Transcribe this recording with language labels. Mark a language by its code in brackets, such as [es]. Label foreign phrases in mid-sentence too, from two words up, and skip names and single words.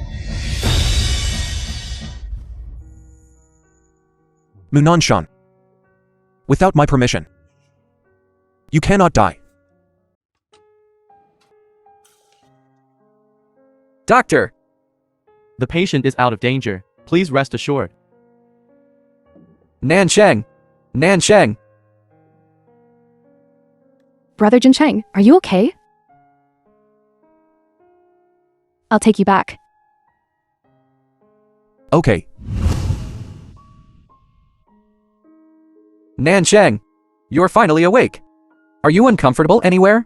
[en] Munanshan. Without my permission. You cannot die. Doctor! The patient is out of danger. Please rest assured. Nancheng! Nancheng! Brother Jincheng, are you okay? I'll take you back. Okay. Nancheng! You're finally awake. Are you uncomfortable anywhere?